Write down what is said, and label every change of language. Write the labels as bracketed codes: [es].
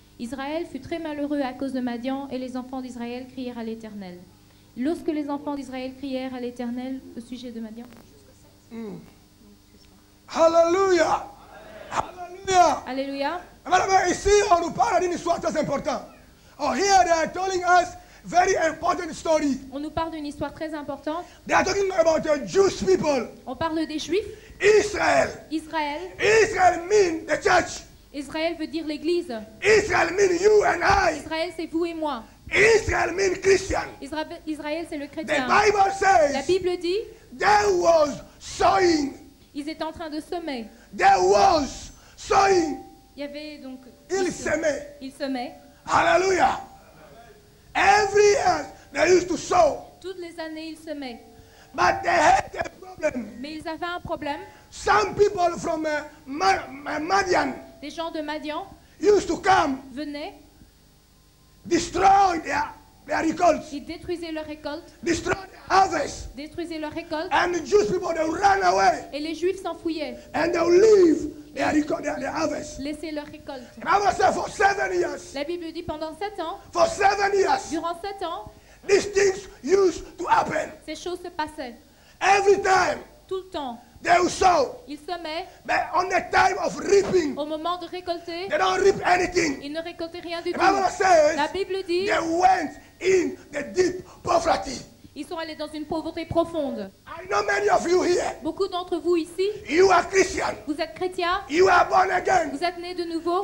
[fr] Israël fut très malheureux à cause de Madian, et les enfants d'Israël crièrent à l'Éternel. Lorsque les enfants d'Israël crièrent à l'Éternel au sujet de Madian. [en] Hallelujah! Hallelujah! [fr] Alléluia. Mais ici, on nous parle d'une histoire très importante. [en] Oh, here they are telling us very important story. [fr] On nous parle d'une histoire très importante. [en] They are talking about the Jewish people. [fr] On parle des Juifs. [en] Israel. [fr] Israël. [en] Israel means the church. [fr] Israël veut dire l'Église. [en] Israel means you and I. [fr] Israël, c'est vous et moi. [en] Israel means Christian. [fr] Israël, c'est le [en] The [fr] chrétien. [en] Bible [fr] La [en] says [fr] Bible dit, [en] there was sowing. [fr] ils étaient en train de semer. [en] There was sowing. [fr] Il y avait donc... Il semait. Ils semaient. [en] Hallelujah. Every year they used to sow. [fr] Toutes les années, ils semaient. [en] But they had a problem. [fr] Mais ils avaient un problème. [en] Some people from Madian [fr] Des gens de Madian [en] used to come, [fr] venaient, [en] destroy their recolts, [fr] ils détruisaient leur récolte, [en] destroy their harvest. [fr] détruisaient leur récolte, [en] And the Jewish people, they would run away [fr] et les Juifs s'enfouillaient, [en] and they would leave their harvest. [fr] laissaient leur récolte. [en] The Bible says for 7 years, [fr] La Bible dit pendant 7 ans, [en] for 7 years, [fr] durant 7 ans, [en] these things used to happen. [fr] ces choses se passaient. [en] Every time [fr] Tout le temps, [en] they would sow, [fr] ils semaient. [en] but on the time of reaping, [fr] Au moment de récolter, [en] they don't reap anything. [fr] ils ne récoltaient rien du [en] The [fr] tout. [en] Bible says [fr] La Bible dit, [en] they went in the deep poverty. [fr] ils sont allés dans une pauvreté profonde. [en] I know many of you here, [fr] Beaucoup d'entre vous ici, [en] you are Christian, [fr] vous êtes chrétiens, [en] you are born again, [fr] vous êtes nés de nouveau,